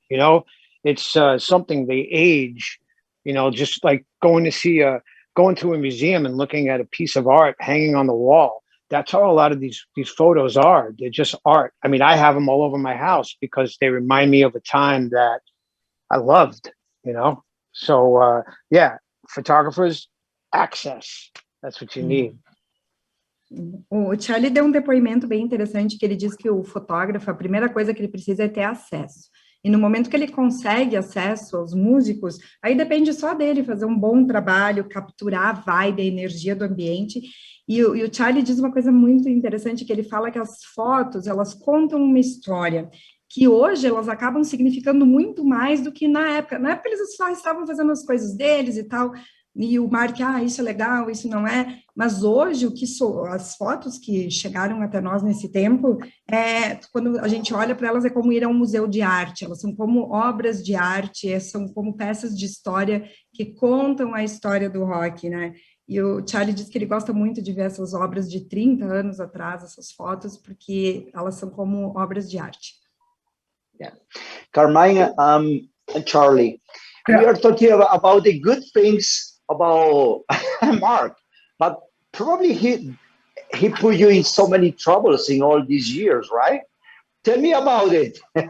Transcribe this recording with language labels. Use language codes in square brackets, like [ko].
[en] You know, it's something they age, you know, just like going to a museum and looking at a piece of art hanging on the wall. That's how a lot of these photos are. They're just art. I mean, I have them all over my house because they remind me of a time that I loved, you know? So, yeah, photographers, access. That's what you need. [pt] O Charlie deu depoimento bem interessante, que ele diz que o fotógrafo, a primeira coisa que ele precisa é ter acesso. E no momento que ele consegue acesso aos músicos, aí depende só dele fazer um bom trabalho, capturar a vibe, a energia do ambiente. E o Charlie diz uma coisa muito interessante, que ele fala que as fotos, elas contam uma história, que hoje elas acabam significando muito mais do que na época. Na época eles só estavam fazendo as coisas deles e tal, e o Mark, isso é legal, isso não é, mas hoje as fotos que chegaram até nós nesse tempo, quando a gente olha para elas, é como ir a um museu de arte, elas são como obras de arte, são como peças de história que contam a história do rock, né? E o Charlie diz que ele gosta muito de ver essas obras de 30 anos atrás, essas fotos, porque elas são como obras de arte. [en] Yeah. Carmine and Charlie, we are talking about the good things about Mark, but probably he put you in so many troubles in all these years, right? Tell me about it.